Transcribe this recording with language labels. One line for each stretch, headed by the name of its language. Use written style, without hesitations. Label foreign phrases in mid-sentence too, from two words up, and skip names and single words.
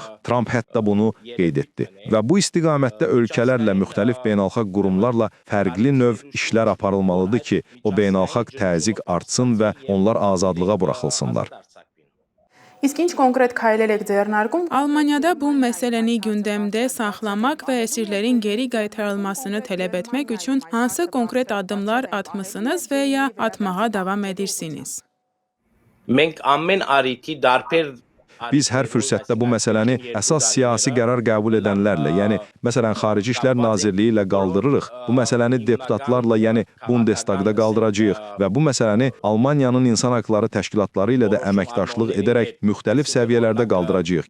Azerbaijani: Trump hətta bunu qeyd etdi. Və bu istiqamətdə ölkələrlə, müxtəlif beynəlxalq qurumlarla fərqli növ işlər aparılmalıdır ki, o beynəlxalq təzyiq artsın və onlar azadlığa buraxılsınlar. Almaniyada bu məsələni gündəmdə saxlamaq və əsirlərin geri qaytarılmasını tələb etmək üçün hansı konkret addımlar atmısınız və ya atmağa davam edirsiniz?
Armenian: Մենք ամեն առիթի դարբեր
Azerbaijani: Biz hər fürsətdə bu məsələni əsas siyasi qərar qəbul edənlərlə, yəni, məsələn, Xarici İşlər Nazirliyi ilə qaldırırıq. Bu məsələni deputatlarla, yəni Bundestagda qaldıracağıq və bu məsələni Almaniyanın insan haqları təşkilatları ilə də əməkdaşlıq edərək müxtəlif səviyyələrdə qaldıracağıq.